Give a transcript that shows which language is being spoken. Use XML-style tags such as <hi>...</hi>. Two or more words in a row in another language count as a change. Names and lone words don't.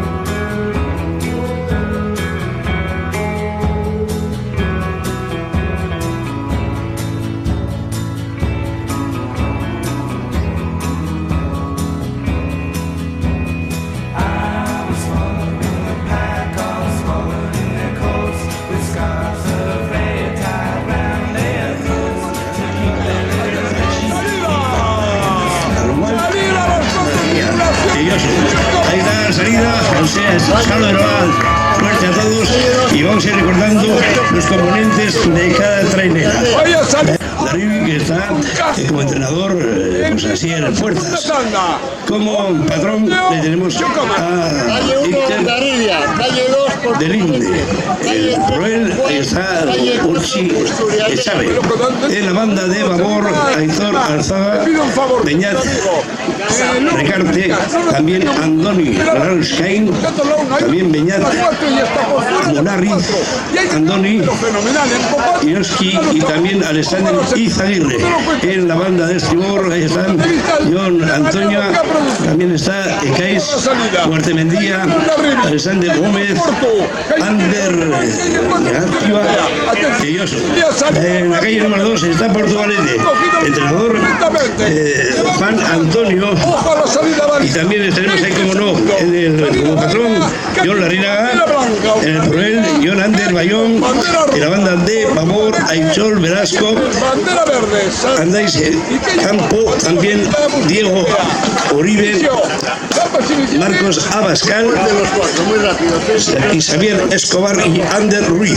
<en>I was following the pack, all swallowed in their coats, with scarves of red tied round their throats, to keep their little</en> <es>Ahí está la salida, José Salvador Heroal. Suerte a todos y vamos a ir recordando los componentes de cada trainera. Darío, que está como entrenador, pues así en fuerzas. Como patrón le tenemos a Iker de Linde. Por él está Urchi Chávez. En la banda de Babor, Aitor Alzaga, Beñat Recarte, también Andoni Ralskain, también Beñat Monarriz, Andoni Ioski y también Alexander Izaguirre. En la banda de estribor ahí están John Antonio, también está Ekais Guartemendía, Alexander Gómez, Ander García y Yoso. En la calle número 2 está Portugalete, entrenador Juan Antonio, y también tenemos ahí como no como patrón John Larrinaga, en el Proel John Ander Bayón, en la banda de Babor Aichol Velasco, Andáis Campo, también Diego Uribe, Marcos Abascal y Xavier Escobar y Ander Ruiz.</es>